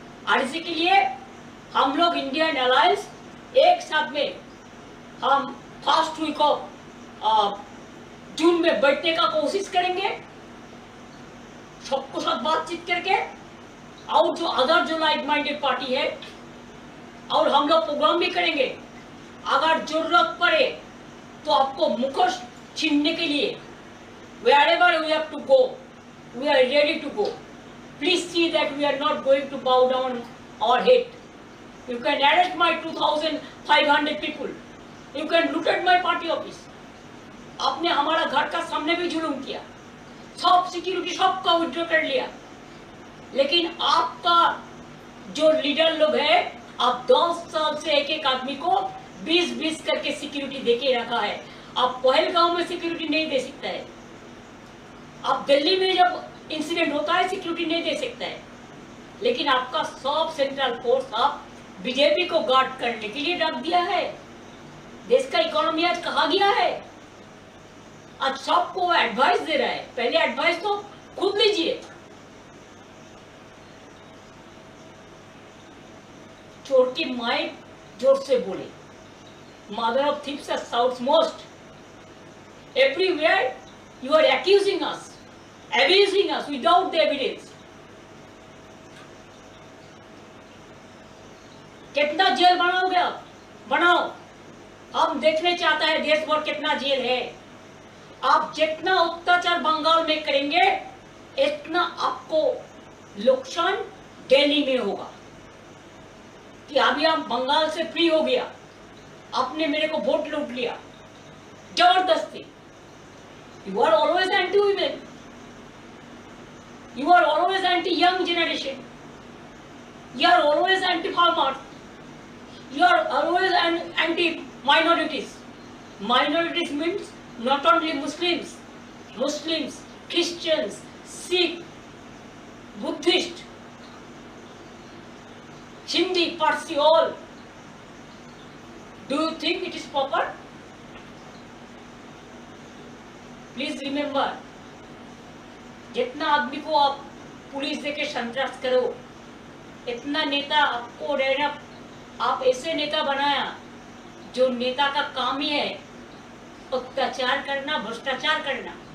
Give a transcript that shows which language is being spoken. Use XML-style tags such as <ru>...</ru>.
<hi>और इसी के लिए हम लोग इंडियन अलायंस एक साथ में हम फर्स्ट वीक ऑफ जून में बैठने का कोशिश करेंगे, सबको साथ बातचीत करके। और जो अदर जो लाइक माइंडेड पार्टी है, और हम लोग प्रोग्राम भी करेंगे। अगर जरूरत पड़े तो आपको मुखोश छीनने के लिए</hi> <en>wherever we have to go, we are ready to go. Please see that we are not going to bow down our head. You can arrest my 2,500 people. You can loot at my party office.</en> <hi>आपने हमारा घर का सामने भी जुलूम किया, सब security सबका विड्रॉ कर लिया। लेकिन आपका जो लीडर लोग है, आप 10 साल से एक एक आदमी को 20-20 करके सिक्योरिटी देके रखा है। आप पहलगांव में सिक्योरिटी नहीं दे सकता है, आप दिल्ली में जब इंसिडेंट होता है सिक्योरिटी नहीं दे सकता है। लेकिन आपका सब सेंट्रल फोर्स आप बीजेपी को गार्ड करने के लिए रख दिया है। देश का इकोनॉमी आज कहाँ गया है? आज सबको एडवाइस दे रहा है। पहले एडवाइस तो खुद लीजिए। चोर की माई जोर से बोले,</hi> <en>Mother of thieves shouts most. Everywhere you are accusing us, abusing us without the evidence।</en> <hi>कितना जेल बनाओगे आप? बनाओ, हम देखने चाहता है देश भर कितना जेल है। आप जितना अत्याचार बंगाल में करेंगे, इतना आपको नुकसान दिल्ली में होगा। कि अभी हम बंगाल से फ्री हो गया, आपने मेरे को वोट लूट लिया जबरदस्ती।</hi> <en>You are always anti-women. You are always anti-young generation. You are always anti-farmers. You are always anti-minorities. Minorities means not only Muslims, Christians, Sikh, Buddhist, Hindi, Parsi, all. Do you think it is proper? Please remember,</en> <hi>जितना आदमी को आप police देके संतरास करो, इतना नेता आपको रहना। आप ऐसे नेता बनाया जो नेता का काम ही है अत्याचार करना, भ्रष्टाचार करना।</hi>